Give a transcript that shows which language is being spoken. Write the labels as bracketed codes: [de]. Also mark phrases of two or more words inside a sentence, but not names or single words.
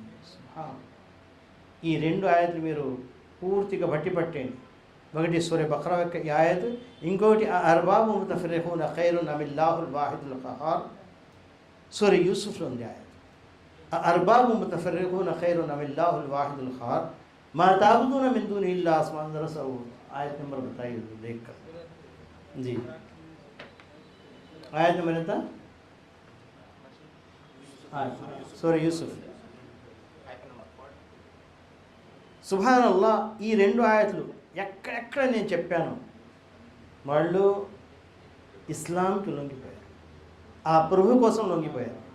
[te] ఈ రెండు ఆయతులు మీరు పూర్తిగా పట్టండి. ఒకటి సూర బక్రా యొక్క ఈ ఆయతు, ఇంకోటి [ar] أرباب متفرقون خير أم الله الواحد القهار. [te] సూర యూసుఫ్లో ఉంది ఆయతు. [ar] أرباب متفرقون خير أم الله الواحد القهار ما تعبدون من دونه إلا آسمان درس. [hi] आयत नंबर बताइए देख कर जी. आयत नंबर [te] ఎంత? సూర యూసుఫ్. [ar] సుబ్హానల్లాహ్. [te] ఈ రెండు ఆయతులు ఎక్కడెక్కడ నేను చెప్పాను వాళ్ళు ఇస్లాంకి లొంగిపోయారు, ఆ ప్రభు కోసం లొంగిపోయారు.